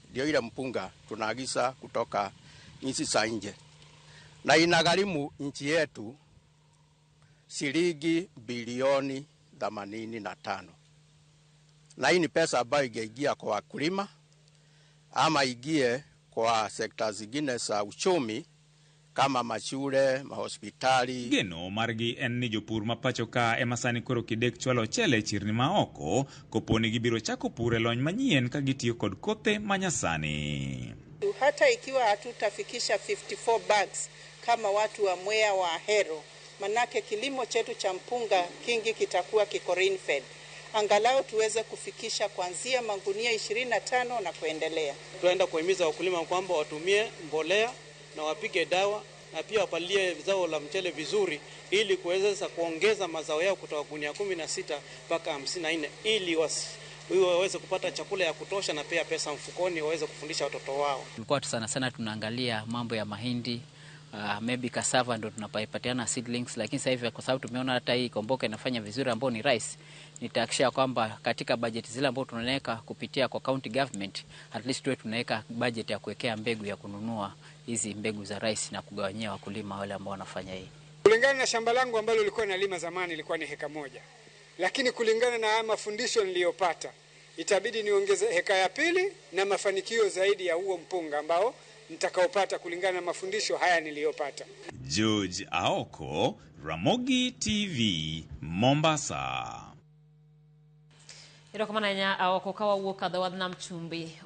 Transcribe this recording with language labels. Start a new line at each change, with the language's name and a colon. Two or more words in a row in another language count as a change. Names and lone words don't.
Swahili: Ndio ile mpunga tunaagiza kutoka nchi za nje, na inagharimu nchi yetu shilingi bilioni 85. Na hii ni pesa ambayo ingeingia kwa wakulima ama igie kwa sekta zingine za uchumi kama mashule, mahospitali.
Luo (Kenya and Tanzania): Geno margi en ni jopur mapacho ka emasani koro kidek chwalo chele chirni maoko koponi gibiro chako pure lony manyien ka gitiyo kod kothe manyasani.
Swahili: Hata ikiwa hatutafikisha 54 bags kama watu wa Mwea wa Ahero, manake kilimo chetu cha mpunga kingi kitakuwa kiko
English: rain fed.
Swahili: Angalau tuweze kufikisha kuanzia magunia 25 na kuendelea. Tunaenda kuhimiza wakulima kwamba watumie mbolea na wapige dawa na pia wapalilie zao la mchele vizuri ili kuweza kuongeza mazao yao kutoka gunia 16 mpaka 54 ili waweze kupata chakula ya kutosha na pia pesa mfukoni waweze kufundisha watoto wao. Tulikuwa sana tunaangalia mambo ya mahindi,
English: maybe cassava
Swahili: ndo tunapatiana seedlings, lakini sasa hivi kwa sababu tumeona hata hii Komboka inafanya vizuri ambao ni rice, nitahakikisha kwamba katika budget zile ambao tunaweka kupitia kwa
English: county government at least
Swahili: tuwe tunaweka budget ya kuwekea mbegu ya kununua hizi mbegu za rice na kugawanyia wakulima wale ambao wanafanya hii. Kulingana na shamba langu ambalo lilikuwa nalima zamani ilikuwa ni heka moja. Lakini kulingana na mafundisho niliyopata itabidi niongeze heka ya pili na mafanikio zaidi ya huo mpunga ambao nitakaopata kulingana na mafundisho haya niliyopata. George Aoko, Ramogi TV, Mombasa.
Luo (Kenya and Tanzania): Iro kamana nya Aoko kawa wuoka dho wadh nam chumbi.